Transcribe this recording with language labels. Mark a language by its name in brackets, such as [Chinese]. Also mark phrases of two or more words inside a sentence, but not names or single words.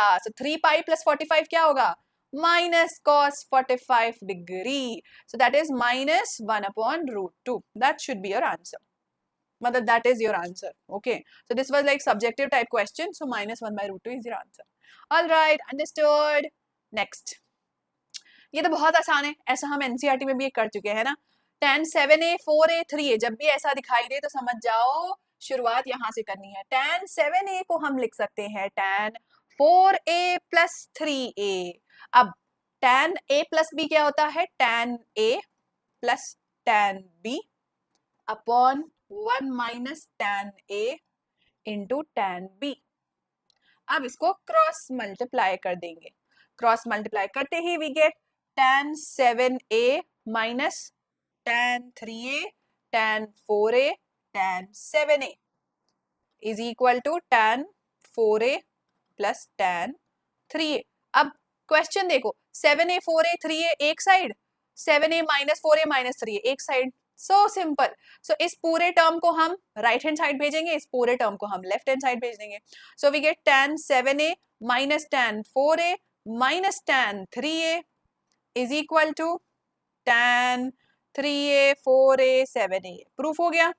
[English] so 3 pi plus 45 [Hindi] क्या होगा, [English] minus cos 45 degree, so that is minus 1 upon root 2. that should be your answer, मतलब that is your answer. okay, so this was like subjective type question, so minus 1 by root 2 is your answer. alright, understood. [Hindi] नेक्स्ट, ये तो बहुत आसान है, ऐसा हम एनसीईआरटी में भी कर चुके हैं ना। [English] tan 7a 4a 3a, [Hindi] जब भी ऐसा दिखाई दे तो समझ जाओ शुरुआत यहां से करनी है। tan 7a को हम लिख सकते हैं [English] tan 4a plus 3a. अब tan a plus b [Hindi] क्या होता है, [English] tan a plus tan b upon 1 minus tan a into tan b. [Hindi] अब इसको [English] cross multiply [Hindi] कर देंगे, [English] cross multiply [Hindi] करते ही [English] we get tan 7a minus tan 3a tan 4a tan 7a is equal to tan 4a plus tan 3a. [Hindi] अब क्वेश्चन देखो, [English] 7a 4a 3a एक side, 7a minus 4a minus 3a एक side, so simple. [Hindi] सो इस पूरे टर्म को हम [English] right hand side [Hindi] भेजेंगे, इस पूरे टर्म को हम [English] left hand side [Hindi] भेज देंगे. [English] so we get tan 7a minus tan 4a minus tan 3a is equal to tan 3a 4a 7a. [Hindi] प्रूफ हो गया?